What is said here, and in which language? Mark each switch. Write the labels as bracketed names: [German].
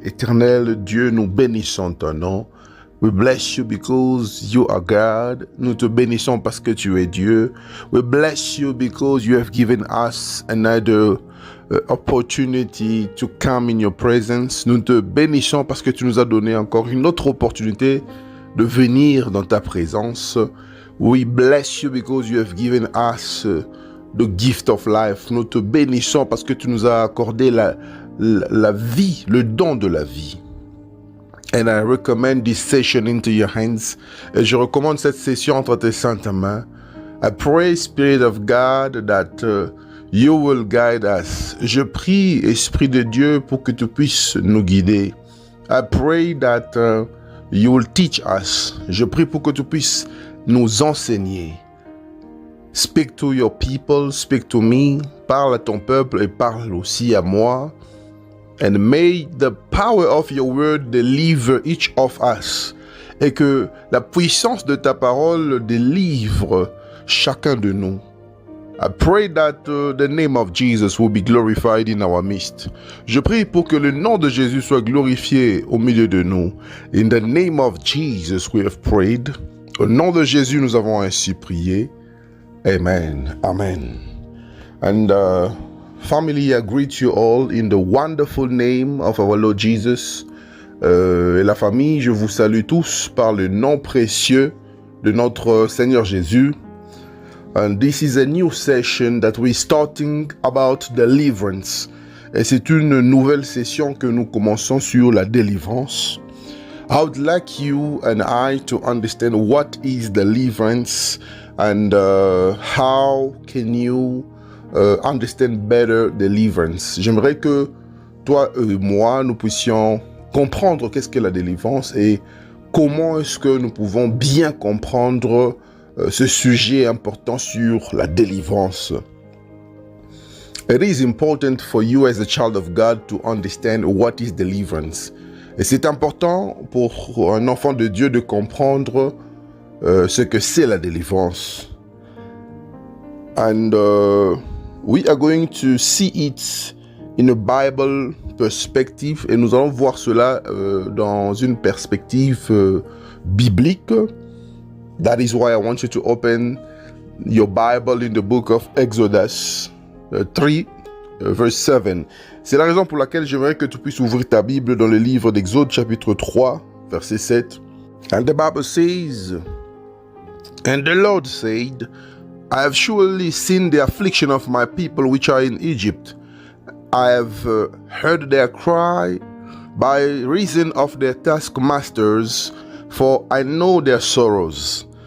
[French] Éternel Dieu, nous bénissons ton nom. [English] We bless you because you are God. [French] Nous te bénissons parce que tu es Dieu. [English] We bless you because you have given us another opportunity to come in your presence. [French] Nous te bénissons parce que tu nous as donné encore une autre opportunité de venir dans ta présence. [English] We bless you because you have given us the gift of life. [French] Nous te bénissons parce que tu nous as accordé la vie, le don de la vie. [English] And I recommend this session into your hands. [French] Et je recommande cette session entre tes saintes mains. [English] I pray, Spirit of God, that you will guide us. [French] Je prie, Esprit de Dieu, pour que tu puisses nous guider. [English] I pray that you will teach us. [French] Je prie pour que tu puisses nous enseigner. [English] Speak to your people, speak to me. [French] Parle à ton peuple et parle aussi à moi. [English] And may the power of your word deliver each of us. [French] Et que la puissance de ta parole délivre chacun de nous. [English] I pray that the name of Jesus will be glorified in our midst. [French] Je prie pour que le nom de Jésus soit glorifié au milieu de nous. [English] In the name of Jesus we have prayed. [French] Au nom de Jésus nous avons ainsi prié. Amen. Amen. [English] And family, I greet you all in the wonderful name of our Lord Jesus. [French] Et la famille, je vous salue tous par le nom précieux de notre Seigneur Jésus. [English] And this is a new session that we're starting about deliverance. [French] Et c'est une nouvelle session que nous commençons sur la délivrance. [English] I would like you and I to understand what is deliverance and how can you understand better deliverance. [French] J'aimerais que toi et moi, nous puissions comprendre qu'est-ce qu'est la délivrance et comment est-ce que nous pouvons bien comprendre ce sujet important sur la délivrance. [English] It is important for you as a child of God to understand what is deliverance. [French] Et c'est important pour un enfant de Dieu de comprendre ce que c'est la délivrance. [English] And we are going to see it in a Bible perspective. [French] Et nous allons voir cela dans une perspective biblique. [English] That is why I want you to open your Bible in the book of Exodus 3, verse 7. [French] C'est la raison pour laquelle j'aimerais que tu puisses ouvrir ta Bible dans le livre d'Exode chapitre 3, verset 7. [English] And the Bible says, And the Lord said, I have surely seen the affliction of my people which are in Egypt. I have heard their cry by reason of their taskmasters, for I know their sorrows.